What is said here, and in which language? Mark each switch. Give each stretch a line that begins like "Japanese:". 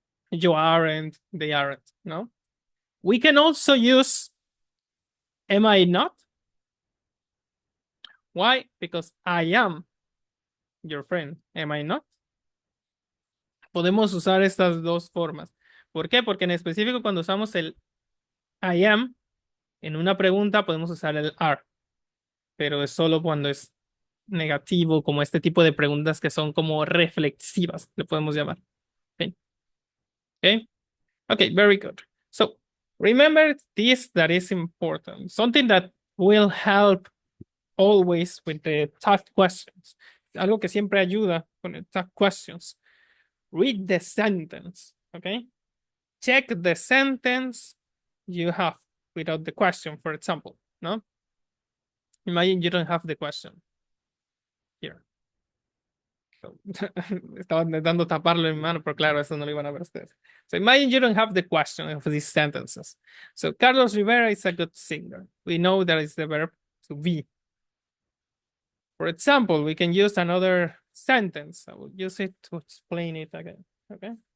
English: You aren't, they aren't, no? We can also use am I not? Why? Because I am your friend, am I not?
Spanish: Podemos usar estas dos formas. ¿Por qué? Porque en específico cuando usamos el I am en una pregunta podemos usar el are, pero es solo cuando es negativo, como este tipo de preguntas que son como reflexivas, le podemos llamar.
English: Okay. Okay. Okay, very good. So remember this, that is important. Something that will help always with the tough questions.
Spanish: Algo que siempre ayuda con el tough questions.
English: Read the sentence, okay? Check the sentence you have without the question, for example, no? Imagine you don't have the question here.
Spanish: So, estaba intentando taparlo en mi mano, pero claro, eso no lo iban a ver ustedes.
English: So imagine you don't have the question of these sentences. So Carlos Rivera is a good singer. We know that is the verb to be. For example, we can use another sentence. I will use it to explain it again. Okay.